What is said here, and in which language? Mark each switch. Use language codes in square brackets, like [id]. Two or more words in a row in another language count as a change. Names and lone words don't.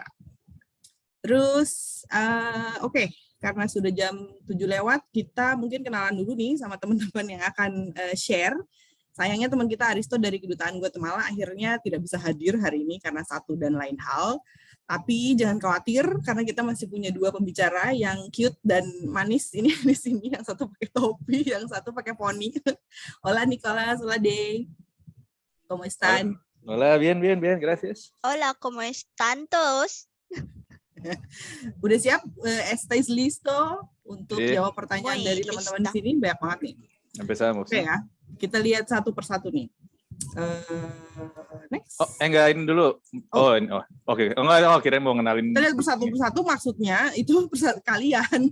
[id] Terus, oke, karena sudah jam 7 lewat, kita mungkin kenalan dulu nih sama teman-teman yang akan share. Sayangnya teman kita Aristo dari Kedutaan Guatemala akhirnya tidak bisa hadir hari ini karena satu dan lain hal. Tapi jangan khawatir karena kita masih punya 2 pembicara yang cute dan manis ini di sini, yang satu pakai topi, yang satu pakai poni. [es] Hola Nicolás, hola Dey. ¿Cómo están? Hola, bien, gracias. Hola, ¿cómo están todos? [id] Udah siap? [es] ¿Estáis listo [id] untuk jawab pertanyaan dari teman-teman di sini? Banyak banget nih. [es] Empezamos. [id] Oke ya, kita lihat satu persatu nih. Next. Oh, enggak, ini dulu. Oke. Enggak, kirain mau ngenalin. Kita lihat persatu-persatu, maksudnya itu kalian.